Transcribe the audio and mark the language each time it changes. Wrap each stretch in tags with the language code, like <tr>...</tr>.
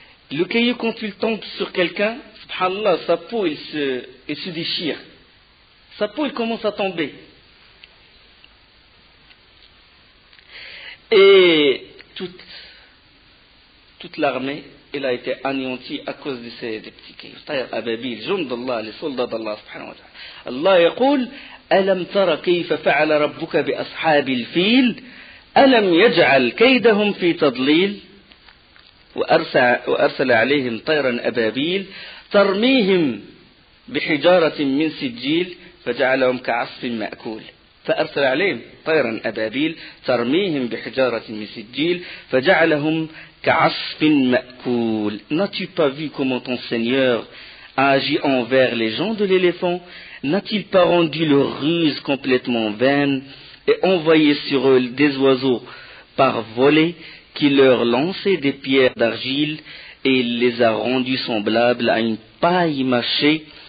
<fr>Le caillou, quand il tombe sur quelqu'un, subhanallah, sa peau, il se déchire. Sa peau, elle commence à tomber. Et toute l'armée, elle a été anéantie à cause de ces petits cailloux.</fr> <ar>طير أبابيل جند الله</ar> <fr>les soldats d'Allah</fr> <ar>سبحانه وتعالى. الله يقول ألم تر كيف فعل ربك بأصحاب الفيل ألم يجعل كيدهم في تضليل وأرسل عليهم طيرا أبابيل ترميهم بحجارة من سجيل فجعلهم كعصف مأكول فأرسل عليهم طيرا أبابيل ترميهم بحجارة من سجيل فجعلهم كعصف مأكول.</ar> <fr>N'as-tu pas vu comment ton Seigneur a agi envers les gens de l'éléphant? N'a-t-il pas rendu leur ruse complètement vaine et envoyé sur eux des oiseaux par volée qui leur lançaient des pierres d'argile et il les a rendus semblables à une paille mâchée?</fr>